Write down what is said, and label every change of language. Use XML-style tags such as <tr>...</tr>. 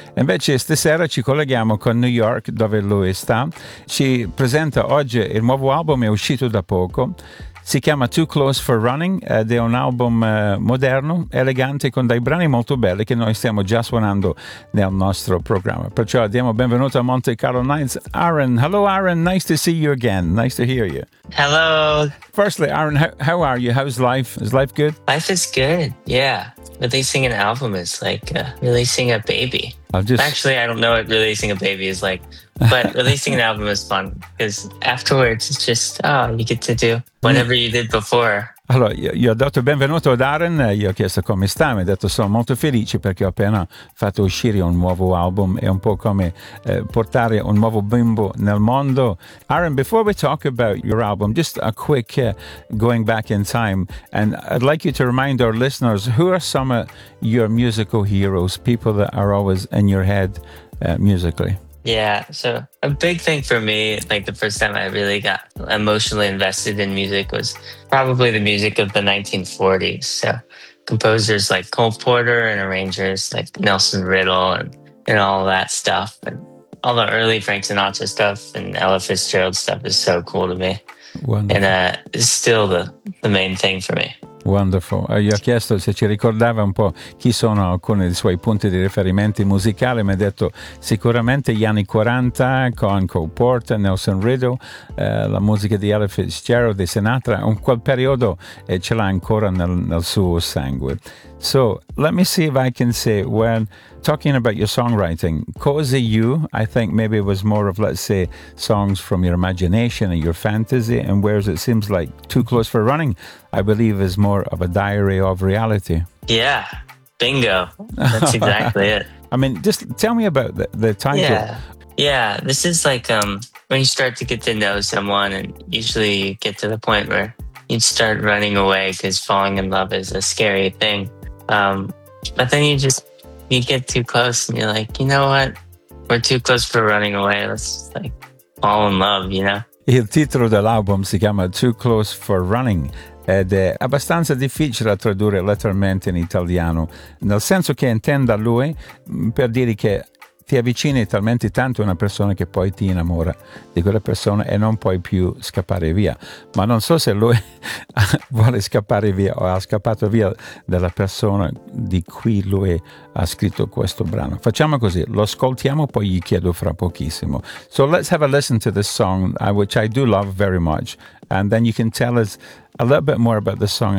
<it>Invece stasera ci colleghiamo con New York, dove lui sta. Ci presenta oggi il nuovo album, è uscito da poco. Si chiama Too Close for Running ed è un album moderno, elegante, con dei brani molto belli che noi stiamo già suonando nel nostro programma. Perciò diamo benvenuto a Monte Carlo Nights.</it> <en>Aaron, hello Aaron, nice to see you again, nice to hear you. Hello. Firstly, Aaron, how are you? How's life? Is life good? Life is good, yeah. Releasing an album is like releasing a baby. Actually, I don't know what releasing a baby is like, but releasing an album is fun because afterwards it's just, oh, you get to do whatever you did before.</en> <it>Allora, io ho dato benvenuto ad Aaron, gli ho chiesto come sta, mi ha detto sono molto felice perché ho appena fatto uscire un nuovo album, è un po' come portare un nuovo bimbo nel mondo.</it> <en>Aaron, before we talk about your album, just a quick going back in time, and I'd like you to remind our listeners, who are some of your musical heroes, people that are always in your head musically? Yeah, so a big thing for me, like the first time I really got emotionally invested in music was probably the music of the 1940s. So composers like Cole Porter and arrangers like Nelson Riddle and all that stuff. And all the early Frank Sinatra stuff and Ella Fitzgerald stuff is so cool to me. Wonderful. And it's still the main thing for me. Wonderful.</en> <it>Gli ho chiesto se ci ricordava un po' chi sono alcuni dei suoi punti di riferimento musicali, mi ha detto sicuramente gli anni 40 con Cole Porter, Nelson Riddle, la musica di Ella Fitzgerald, di Sinatra, in quel periodo ce l'ha ancora nel suo sangue.</it> <en>So, let me see if I can say, when talking about your songwriting, Cozy You, I think maybe it was more of, let's say, songs from your imagination and your fantasy, and whereas it seems like Too Close for Running, I believe is more of a diary of reality. Yeah, bingo. That's exactly it. I mean, just tell me about the title. Yeah, this is like when you start to get to know someone, and usually you get to the point where you'd start running away because falling in love is a scary thing. But then you get too close and you're like, you know what? We're too close for running away. Let's just, like, fall in love, you know?</en> <it>Il titolo dell'album si chiama Too Close for Running. Ed è abbastanza difficile tradurre letteralmente in italiano, nel senso che intenda lui per dire che ti avvicini talmente tanto a una persona che poi ti innamora di quella persona e non puoi più scappare via. Ma non so se lui vuole scappare via o ha scappato via dalla persona di cui lui ha scritto questo brano. Facciamo così, lo ascoltiamo, poi gli chiedo fra pochissimo.</it> <en>So let's have a listen to this song, which I do love very much, and then you can tell us a little bit more about the song.</en>